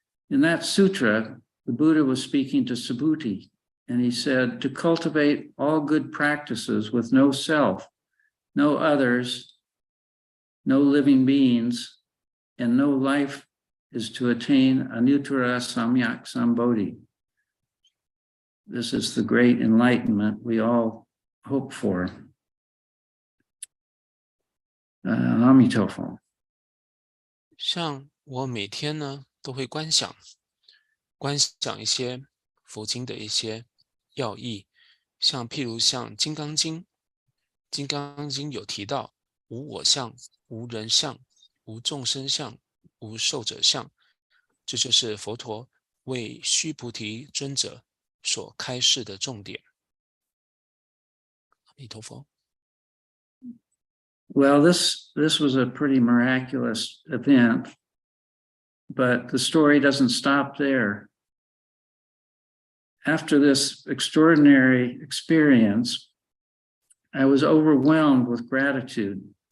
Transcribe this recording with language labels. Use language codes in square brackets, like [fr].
[en] In that sutra, the Buddha was speaking to Subhuti, and he said, to cultivate all good practices with no self, no others, no living beings, and no life is to attain Anuttara Samyak Sambodhi. This is the great enlightenment we all hope for. [zh] 阿弥陀佛。像我每天呢都会观想一些佛经的一些要义，像譬如像《金刚经》，《金刚经》有提到无我相、无人相、无众生相、无寿者相，这就是佛陀为须菩提尊者所开示的重点。阿弥陀佛。 [en] Well, this was a pretty miraculous event, but the story doesn't stop there. after this extraordinary experience, I was overwhelmed with gratitude.